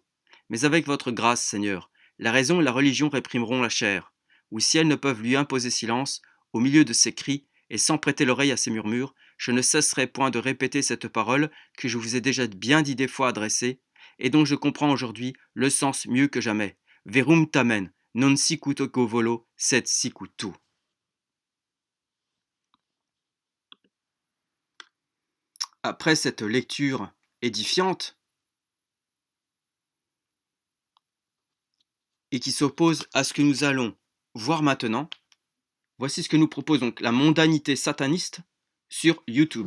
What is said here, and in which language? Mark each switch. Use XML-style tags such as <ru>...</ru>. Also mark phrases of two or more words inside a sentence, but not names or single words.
<fr>Mais avec votre grâce, Seigneur, la raison et la religion réprimeront la chair, ou si elles ne peuvent lui imposer silence, au milieu de ses cris, et sans prêter l'oreille à ses murmures, je ne cesserai point de répéter cette parole que je vous ai déjà bien dit des fois adressée, et dont je comprends aujourd'hui le sens mieux que jamais.</fr> <la>Verum tamen, non sicut volo, sed sicut tu.</la> <fr>Après cette lecture édifiante, et qui s'oppose à ce que nous allons voir maintenant, voici ce que nous propose donc la mondanité sataniste sur YouTube.</fr>